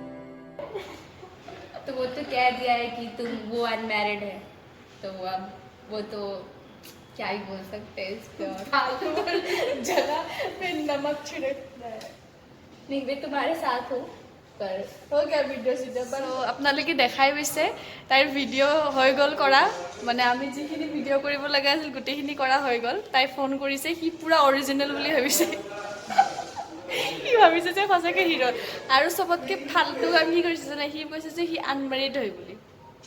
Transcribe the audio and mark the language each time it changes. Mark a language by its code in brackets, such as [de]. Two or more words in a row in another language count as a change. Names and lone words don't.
[hi] तो वो तो कह दिया है कि वो अनमैरिड है, तो अब वो तो क्या ही बोल सकते हैं इस पे। और जगह पे नमक छिड़कता है। नहीं, वे तुम्हारे साथ हो पर हो गया [as] ভিডিঅ' চিডিঅ' বাৰু আপোনালোকে দেখাই পাইছে তাইৰ ভিডিঅ' হৈ গ'ল কৰা, মানে আমি যিখিনি ভিডিঅ' কৰিব লগা আছিল গোটেইখিনি কৰা হৈ গ'ল। তাই ফোন কৰিছে, সি পূৰা অৰিজিনেল বুলি ভাবিছে। সি ভাবিছে যে সঁচাকৈ হিৰ'। আৰু চবতকৈ ফাল্টু কাম সি কৰিছে জানে, সি কৈছে যে সি আনমেৰিড হয় বুলি।